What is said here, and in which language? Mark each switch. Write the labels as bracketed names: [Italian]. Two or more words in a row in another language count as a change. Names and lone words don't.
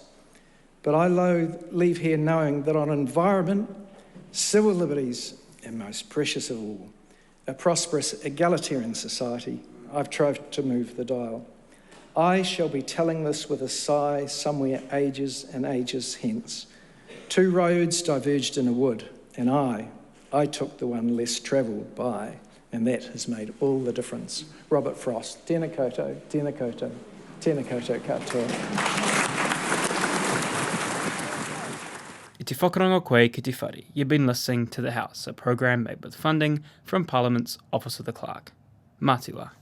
[English] But I leave here knowing that on environment, civil liberties, and most precious of all, a prosperous egalitarian society, I've tried to move the dial. I shall be telling this with a sigh somewhere ages and ages hence. 2 roads diverged in a wood, and I took the one less travelled by, and that has made all the difference. Robert Frost, [Māori] tēnā koutou, tēnā koutou, tēnā koutou katoa. I te whakarongo koe ki te whare. [English] You've been listening to The House, a programme made with funding from Parliament's Office of the Clerk. [Māori] Mātua.